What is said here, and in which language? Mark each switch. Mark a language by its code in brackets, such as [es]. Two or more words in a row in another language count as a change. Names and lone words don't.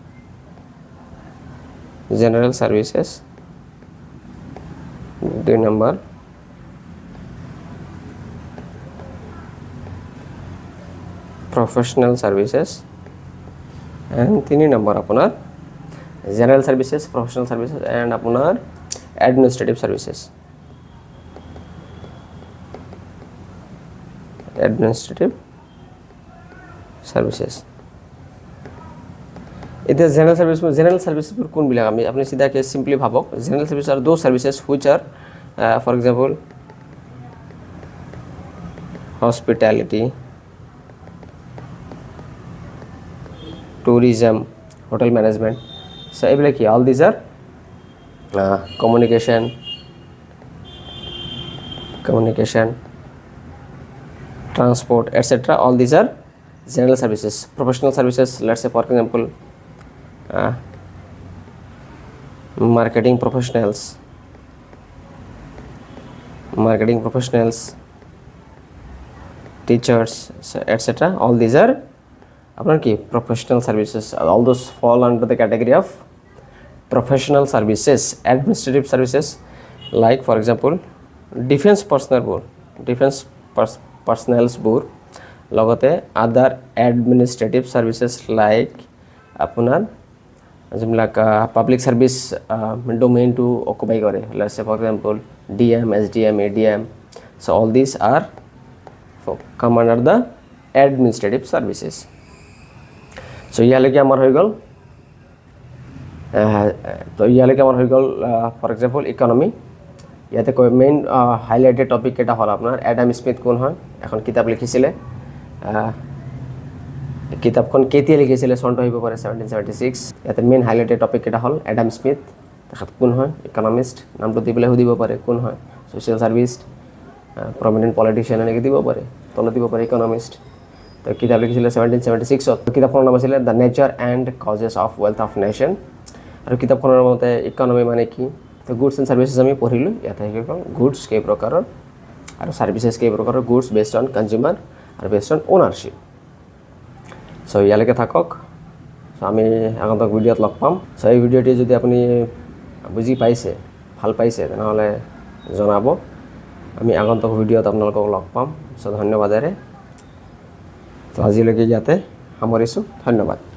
[en] general services 2 number professional services and 3 number আপোনাৰ general services professional services and আপোনাৰ administrative services এতিয়া general services [as] কোনবিলাক আমি আপুনি সিধাকে [en] simply ভাবক general services are those services which are for example hospitality tourism hotel management so [as] এইবিলাক কি [en] all these are communication transport etc all these are general services professional services let's say for example marketing professionals teachers etc all these are [as] আপনার কি [en] professional services all those fall under the category of professional services administrative services like for example defense personnel board লগতে other administrative services like [as] আপোনাৰ যিবিলাক পাব্লিক সার্ভিস [en] domain to occupy করে let's say for example DM SDM ADM so all these are come under the administrative services so [as] ইয়ালৈকে আমাৰ হৈ গ'ল তো ইয়ালৈকে আমাৰ হৈ গ'ল [en] for example economy [as] ইয়াতে [en] main highlighted topic [as] এটা হ'ল আপোনাৰ এডাম স্মিথ কোন হয় এখন কিতাপ লিখিছিলে কিতাপখন কেতিয়া লিখিছিলে চনটো আহিব পাৰে 1776 ইয়াতে [en] main highlighted topic [as] এটা হ'ল এডাম স্মিথ তেখেত কোন হয় ইকনমিষ্ট নামটো দি পেলাই সুধিব পাৰে কোন হয় [en] social service prominent politician [as] এনেকৈ দিব পাৰে তলত দিব পাৰে ইকনমিষ্ট তো কিতাপ লিখিছিলে 1776 কিতাপখনৰ নাম আছিলে দ্য নেচাৰ এণ্ড কজেছ অফ ৱেলথ অফ নেশ্যন আৰু কিতাপখনৰ মতে ইকনমি মানে কি তো [en] goods and services [as] আমি পঢ়িলোঁ ইয়াতে আহি গ'ল গুডছ কেই প্ৰকাৰৰ আৰু সার্ভিসেস কেই প্ৰকাৰৰ [en] goods based on consumer [as] আৰু [en] based on ownership so [as] ইয়ালৈকে থাকক সো আমি আগন্তুক ভিডিঅ'ত লগ পাম সো এই ভিডিঅ'টি যদি আপুনি বুজি পাইছে ভাল পাইছে তেনেহ'লে জনাব আমি আগন্তুক ভিডিঅ'ত আপোনালোকক লগ পাম সো ধন্যবাদেৰে তো আজিলৈকে ইয়াতে সামৰিছোঁ ধন্যবাদ